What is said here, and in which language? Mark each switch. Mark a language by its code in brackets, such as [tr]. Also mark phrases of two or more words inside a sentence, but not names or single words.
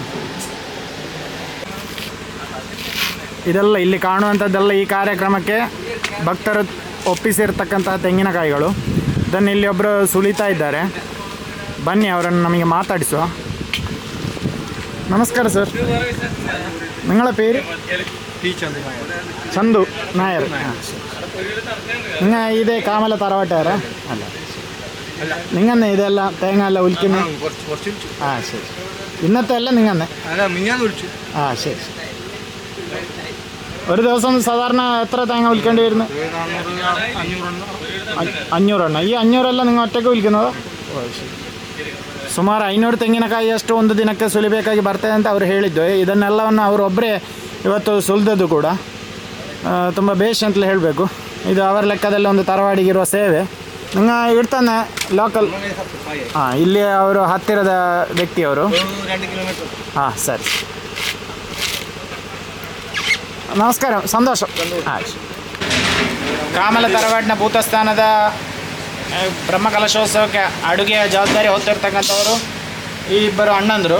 [kn] ಇದೆಲ್ಲ ಇಲ್ಲಿ ಕಾಣುವಂಥದ್ದೆಲ್ಲ ಈ ಕಾರ್ಯಕ್ರಮಕ್ಕೆ ಭಕ್ತರು ಒಪ್ಪಿಸಿರ್ತಕ್ಕಂತಹ ತೆಂಗಿನಕಾಯಿಗಳು. ಇದನ್ನು ಇಲ್ಲಿ ಒಬ್ಬರು ಸುಲಿತಾ ಇದ್ದಾರೆ. ಬನ್ನಿ ಅವರನ್ನು ನಮಗೆ ಮಾತಾಡಿಸುವ. ನಮಸ್ಕಾರ ಸರ್, [ml] നിങ്ങളെ പേര്? ചന്തു നായർ. നിങ്ങൾ ഇതേ കാമല തറവാട്ടുകാരാ? അല്ല, നിങ്ങന്നെ ഇതെല്ലാം തേങ്ങ എല്ലാം ഉലിക്കുന്നത്? ആ ശരി. ഇന്നത്തെ അല്ല നിങ്ങന്നെ? ആ ശരി. ഒരു ദിവസം സാധാരണ എത്ര തേങ്ങ വിൽക്കേണ്ടി വരുന്നു? 500 എണ്ണം. ഈ 500 നിങ്ങൾ ഒറ്റയ്ക്ക് വിൽക്കുന്നതോ? ശരി. [kn] ಸುಮಾರು 500 ತೆಂಗಿನಕಾಯಿ ಅಷ್ಟು ಒಂದು ದಿನಕ್ಕೆ ಸುಲಿಬೇಕಾಗಿ ಬರ್ತದೆ ಅಂತ ಅವರು ಹೇಳಿದ್ದು. ಇದನ್ನೆಲ್ಲವನ್ನು ಅವರೊಬ್ಬರೇ ಇವತ್ತು ಸುಲಿದದ್ದು ಕೂಡ ತುಂಬ ಬೇಷ್ ಅಂತಲೇ ಹೇಳಬೇಕು. ಇದು ಅವರ ಲೆಕ್ಕದಲ್ಲಿ ಒಂದು ತರವಾಡಿಗಿರುವ ಸೇವೆ. [ml] നിങ്ങൾ ഇവിടുത്തെ ലോക്കൽ? [kn] ಇಲ್ಲಿ ಅವರು ಹತ್ತಿರದ ವ್ಯಕ್ತಿಯವರು? ಸರಿ. ನಮಸ್ಕಾರ, ಸಂತೋಷ. ಕಾಮಲ ತರವಾಡಿನ ಭೂತಸ್ಥಾನದ ಬ್ರಹ್ಮಕಲಶೋತ್ಸವಕ್ಕೆ ಅಡುಗೆಯ ಜವಾಬ್ದಾರಿ ಹೊತ್ತಿರ್ತಕ್ಕಂಥವರು ಈ ಇಬ್ಬರು ಅಣ್ಣಂದರು.